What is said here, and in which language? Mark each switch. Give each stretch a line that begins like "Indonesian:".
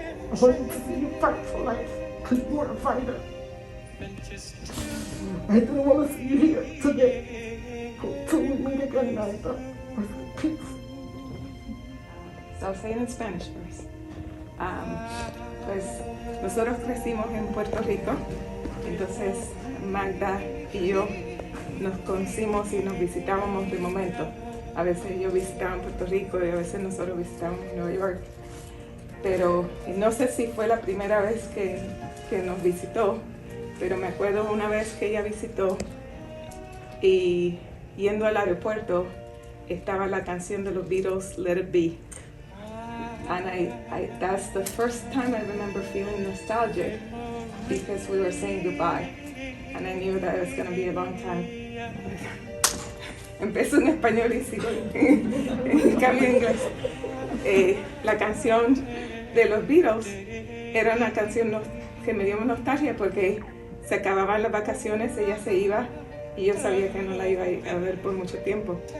English: I wanted to see you fight for life because you were a fighter. I didn't want to see you here today. Until we meet again, Magda. Peace. So I'll say it in Spanish first.
Spanish: Pues nosotros crecimos en Puerto Rico, entonces Magda y yo nos conocimos y nos visitábamos de momento. A veces yo visitaba en Puerto Rico y a veces nosotros visitábamos en Nueva York. Pero no sé si fue la primera vez que nos visitó, pero me acuerdo una vez que ella visitó y yendo al aeropuerto estaba la canción de los Beatles, Let It Be.
English: And that's the first time I remember feeling nostalgic because we were saying goodbye. And I knew that it was going to be a long time.
Spanish: Empezó en español y sigo en cambio en inglés. La canción de los Beatles era una canción que me dio nostalgia porque se acababan las vacaciones, ella se iba y yo sabía que no la iba a ver por mucho tiempo.